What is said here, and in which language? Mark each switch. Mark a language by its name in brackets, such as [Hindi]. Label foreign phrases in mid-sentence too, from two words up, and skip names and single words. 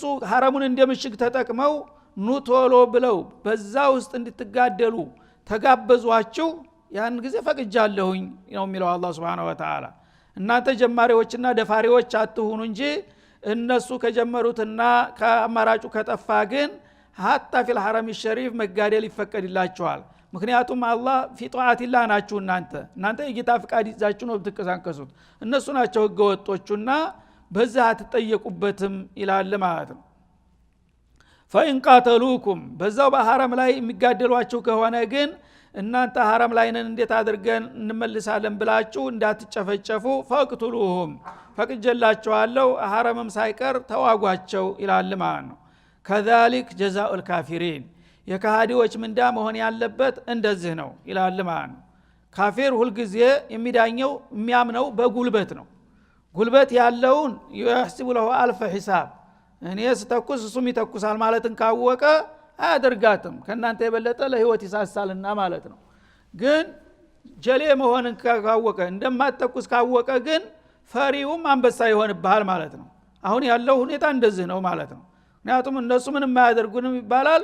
[Amharic] ሐረሙን እንደምሽግ ተጠቅመው ኑቶሎ ብለው በዛ ውስጥ እንድትጋደሉ ተጋበዟችሁ ያን ጊዜ ፈቅጃለሁኝ ነው የሚለው አላህ [Arabic] سبحانه وتعالى [Amharic] እናንተ ጀማሪዎችና ደፋሪዎች አትሁኑ እንጂ እነሱ ከጀመሩትና ከአማራጩ ከጠፋ ግን [Arabic] حتى في الحرم الشريف [Amharic] መጋደል ይፈቀድላችኋል ምክንያቱም አላህ [Arabic] في طاعة الله [Amharic] ናችሁ እናንተ የጌታ ፍቃድ ይዛችሁ ነው ብትከሳከሱት እነሱ ናቸው ህገወጦቹና በዛ አትጠየቁበትም ይላል ማለት ነው [Arabic] فإن قاتلوكم [Amharic] በዛው በሐረም ላይ የሚጋደሏችሁ ከሆነ ግን እናንተ ሐረም ላይ ነን እንዴት አድርገን እንመልሳለን ብላችሁ እንዳትጨፈጨፉ ፈቅቱሉሁም ፈቅጀላችኋለሁ ሐረምም ሳይቀር ተዋጓቸው ይላል ማለት ነው [Arabic] كذلك جزاء الكافرين [Amharic] የካሃዲዎች ምንዳ መሆን ያለበት እንደዚህ ነው ይላል ማለት ነው ካፊር ሁሉ ጊዜ የሚዳኘው የሚያምነው በጉልበት ነው ጉልበት ያለውን [Arabic] يحسب له الف حساب [Amharic] እኔ ስተኩስ እሱም ይተኩሳል ማለትን ካወቀ አያደርጋትም ከናንተ የበለጠ ለህይወት ይሳሳልና ማለት ነው ግን ጀሌ መሆንን ካወቀ እንደማትተኩስ ካወቀ ግን ፈሪውም አንበሳ ይሆንብሃል ማለት ነው አሁን ያለው ሁኔታ እንደዚህ ነው ማለት ነው ምክንያቱም እነሱ ምንም ማያደርጉንም ይባላል